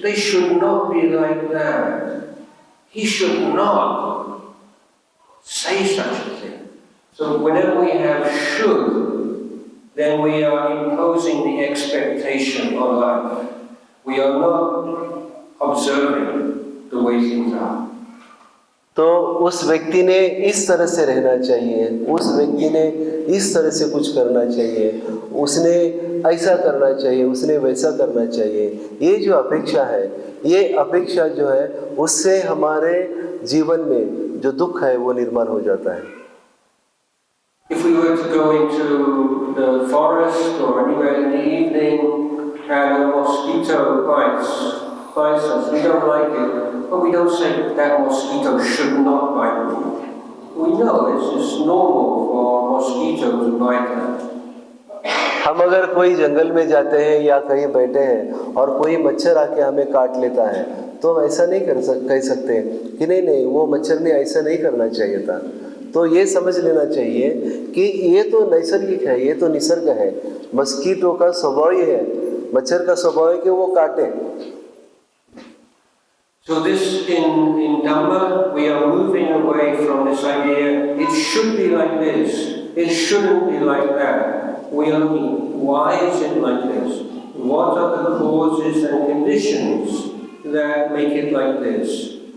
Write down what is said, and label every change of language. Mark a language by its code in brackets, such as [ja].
[en] They should not be like that. He should not say such a thing. So whenever we have should, then we are imposing the expectation on life. We are not observing the way things are. [hi] तो उस व्यक्ति ने इस तरह से रहना चाहिए, उस व्यक्ति ने इस तरह से कुछ करना चाहिए, उसने ऐसा करना चाहिए, उसने वैसा करना चाहिए। ये जो अपेक्षा है, ये अपेक्षा जो है उससे हमारे जीवन में जो दुख है वो निर्माण हो जाता है। [en] If we were to go into the forest or anywhere in the evening and a mosquito bites us, we don't like it, but we don't say that mosquito should not bite me. We know it's just normal for a mosquito to bite us. [hi] हम अगर कोई जंगल में जाते हैं या कहीं बैठे हैं और कोई मच्छर आके हमें काट लेता है, तो हम ऐसा नहीं कह सकते कि नहीं वो मच्छर ने ऐसा नहीं करना चाहिए था। तो ये समझ लेना चाहिए कि ये तो नैसर्गिक है, ये तो निसर्ग है। मस्कीटो का स्वभाव ही है, मच्छर का स्वभाव है कि वो काटे। [en] So this in Dhamma, we are moving away from this idea, it should be like this, it shouldn't be like that. We are looking, why is it like this? What are the causes and conditions that make it like this?